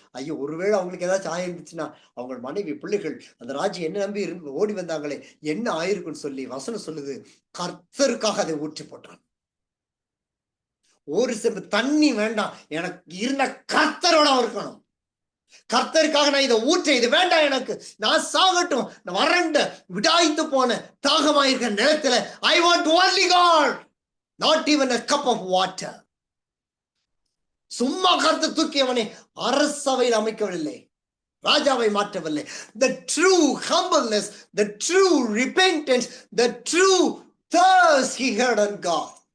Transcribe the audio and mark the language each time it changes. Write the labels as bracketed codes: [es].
[ta] ஐயோ, ஒருவேளை அவங்களுக்கு ஏதாச்சும் ஆயிருந்துச்சுன்னா, அவங்க மனைவி பிள்ளைகள் அந்த ராஜ்யம் என்ன நம்பி ஓடி வந்தாங்களே, என்ன ஆயிருக்குன்னு சொல்லி வசனம் சொல்லுது, கர்த்தருக்காக அதை ஊற்றி போட்டான். ஒரு செம்பு தண்ணி வேண்டாம், எனக்கு இருந்த கர்த்தரோட இருக்கணும். கர்த்தருக்காக நான் இதை ஊற்ற, இது வேண்டாம் எனக்கு, நான் சாகட்டும். வறண்ட விடாய்த்து போன தாகமாயிருக்கிற நிலத்துல [en] I want only God, not even a cup of water. [ta] சும்மா கர்த்தர் தூக்கியவனை அரசவையில் அமைக்கவில்லை, ராஜாவை மாற்றவில்லை. [en] The true humbleness, the true repentance, the true thirst he had on God.